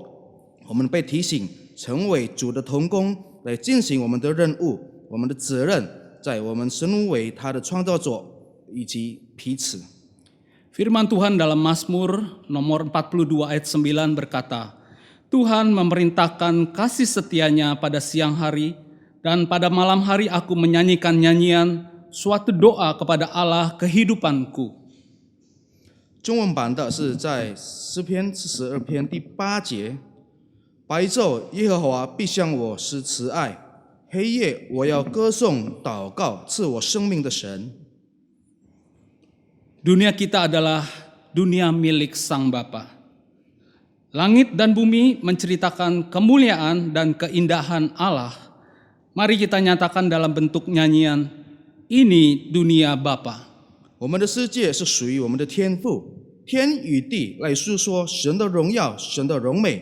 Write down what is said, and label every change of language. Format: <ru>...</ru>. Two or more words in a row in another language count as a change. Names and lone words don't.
<zh>我们被提醒成为主的同工，来进行我们的任务、我们的责任，在我们身为他的创造者以及彼此。</zh> <id>Firman Tuhan dalam Mazmur nomor 42 ayat 9 berkata, Tuhan memerintahkan kasih setianya pada siang hari, dan pada malam hari aku menyanyikan nyanyian suatu doa kepada Allah kehidupanku.</id> <zh>中文版的是在诗篇42篇第8节，白昼耶和华必向我施慈爱，黑夜我要歌颂祷告赐我生命的神。</zh> <id>Dunia kita adalah dunia milik Sang Bapa. Langit dan bumi menceritakan kemuliaan dan keindahan Allah. Mari kita nyatakan dalam bentuk nyanyian, ini dunia Bapa.</id> <zh>我们的世界是属于我们的天父，天与地来诉说神的荣耀、神的荣美。</zh>